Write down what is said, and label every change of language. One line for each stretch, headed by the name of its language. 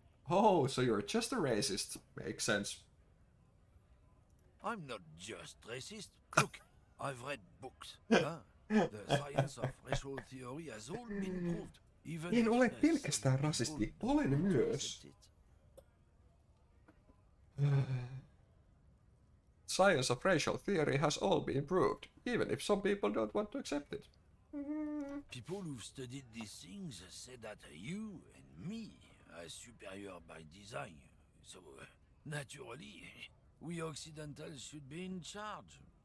English: Oh, so you're just a racist. Makes sense. I'm not just racist. Look, I've read books. The science of racial theory has all been proved. Even
Finnish: En ole pelkästään rasisti, olen myös.
English: Science of racial theory has all been proved, even if some people don't want to accept it. People who've studied these things say that you and me are superior by design. So, naturally, we Occidentals should be in charge.